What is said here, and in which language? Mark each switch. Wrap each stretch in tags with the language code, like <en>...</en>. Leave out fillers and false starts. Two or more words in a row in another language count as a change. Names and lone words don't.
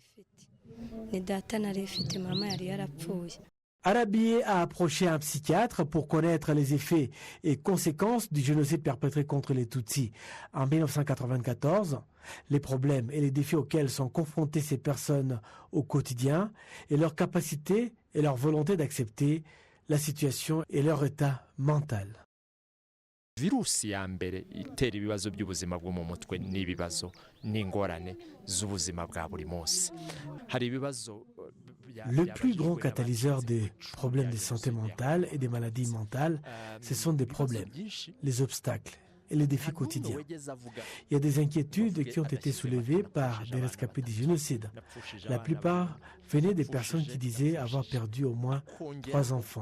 <fr>Arabié a approché un psychiatre pour connaître les effets et conséquences du génocide perpétré contre les Tutsis en 1994, les problèmes et les défis auxquels sont confrontées ces personnes au quotidien et leur capacité et leur volonté d'accepter la situation et leur état mental.</fr> <rw>Virusi ya mbere itera ibibazo by'ubuzima bwo mu mutwe n'ibibazo n'ingorane z'ubuzima bwa buri munsi. Hari ibibazo.</rw> <fr>Le plus grand catalyseur des problèmes de santé mentale et des maladies mentales, ce sont des problèmes, les obstacles et les défis quotidiens. Il y a des inquiétudes qui ont été soulevées par des rescapés du génocide. La plupart venaient des personnes qui disaient avoir perdu au moins 3 enfants.</fr>